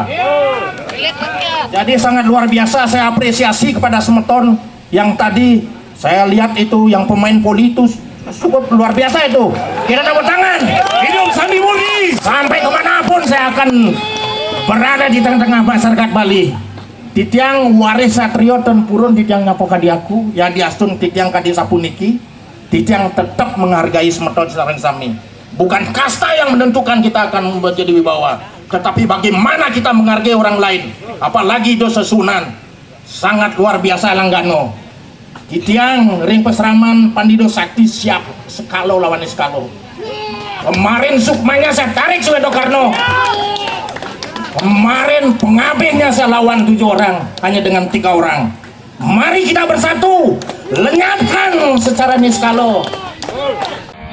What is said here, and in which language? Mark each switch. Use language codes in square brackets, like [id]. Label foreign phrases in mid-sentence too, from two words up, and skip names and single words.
[id] Jadi sangat luar biasa, saya apresiasi kepada Semeton yang tadi saya lihat itu, yang pemain poli itu cukup luar biasa itu. Kita tepuk tangan. Hidup Sandi Murni. Sampai kemanapun saya akan berada di tengah-tengah masyarakat Bali. [ban] Titiang waris satrio dan purun titiang nyapo kadiaku, ya diastun titiang kadi sapuniki. [id] Titiang tetap menghargai [ban] Semeton Sareng Sami. [id] Bukan kasta yang menentukan kita akan menjadi wibawa, tetapi bagaimana kita menghargai orang lain, apalagi itu sesunan. Sangat luar biasa Langgano. [ban] Titiang ring peseraman Pandido Sakti [id] siap sekalo lawan sekalo. Kemarin sukmanya saya tarik Suwedo Karno. Kemarin pengabehnya saya lawan 7 orang hanya dengan 3 orang. Mari kita bersatu, lenyapkan secara niskalo.